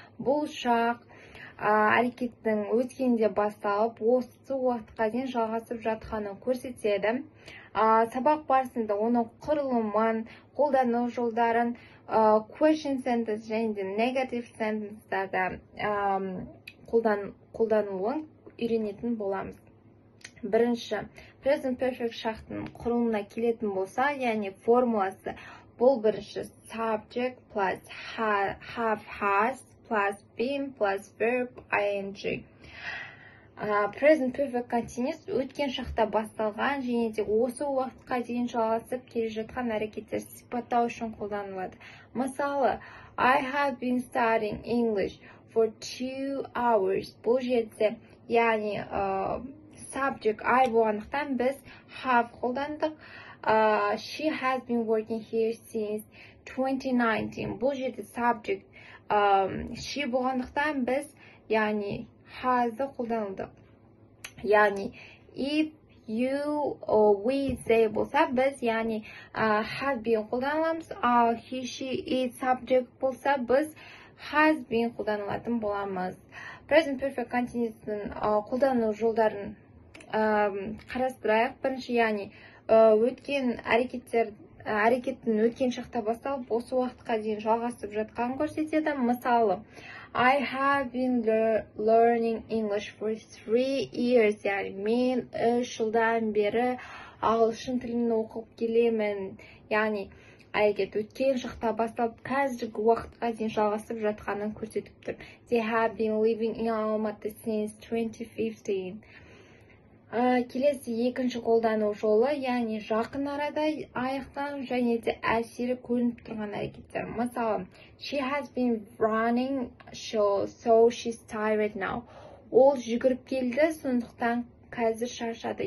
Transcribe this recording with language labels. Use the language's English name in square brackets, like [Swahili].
[Kazakh] Бұл шақ әрекеттің өткенде басталып, осы уақытқа дейін жалғасып жатқанын көрсетеді. Сабақ барысында оның құрылымын, қолдану жолдарын, question sentence және де negative sentence'дарда қолдануын үйренетін боламыз. Бірінші, present perfect шақтың құрылымына келетін болса, яғни формуласы, бұл бірінші subject plus have has plus been plus verb ing. Present perfect continuous өткен шақта басталған және де осы уақытқа дейін жалғасып келе жатқан әрекеттер сипаттау үшін қолданылады. Мысалы, [English] I have been studying English for 2 hours. [Kazakh] Бұл жерде, яғни subject I болғандықтан біз have қолдандық. [English] She has been working here since 2019. [Kazakh] Бұл жерде subject she болғандықтан біз, яғни has'ы қолданылдық. Яғни [English] if you or we say [Kazakh] болса, біз, яғни have been қолданыламыз. Ал he, she, it subject болса, біз has been қолданылатын боламыз. Present perfect continuous'ның қолдану жолдарын қарастырайық. Бірінші, яғни өткен әрекеттің өткен шақта басталып, осы уақытқа дейін жалғасып жатқанын көрсетеді. [English] Мысалы, I have been learning English for 3 years. [Kazakh] Яғни мен 3 жылдан бері ағылшын тілін оқып келемін. Яғни әрекет өткен шақта басталып, қазіргі уақытқа дейін жалғасып жатқанын көрсетіп тұр. [English] They have been living in Almaty since 2015. [Kazakh] Келесі екінші қолдану жолы, яғни жақын арада аяқтан және де әсері көрініп тұрған әрекеттер. Мысалы, [English] she has been running, so she's tired now. [Kazakh] Ол жүгіріп келді, сондықтан қазір шаршады.